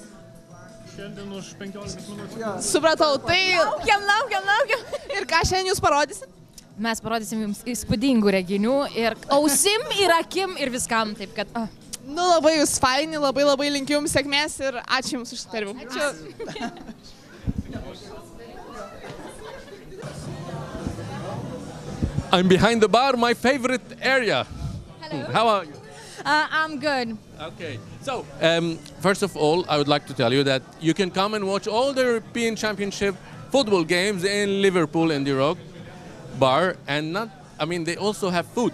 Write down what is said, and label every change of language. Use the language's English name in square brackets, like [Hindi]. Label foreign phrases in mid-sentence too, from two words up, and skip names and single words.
[Lithuanian] Šiandien už 15 minučių. Supratau, tai... Laukiam. Ir ką šiandien jūs parodysit? Mes parodysim jums įspūdingų reginių ir ausim, ir akim, ir viskam, taip kad... Nu, labai jūs faini, labai linkiu jums sėkmės ir ačiū jums už interviu. Ačiū. [English] I'm behind the bar, my favorite area. Hello. How are you? I'm good. Okay, so first of all, I would like to tell you that you can come and watch all the European Championship football games in Liverpool in the Rock Bar, and they also have food.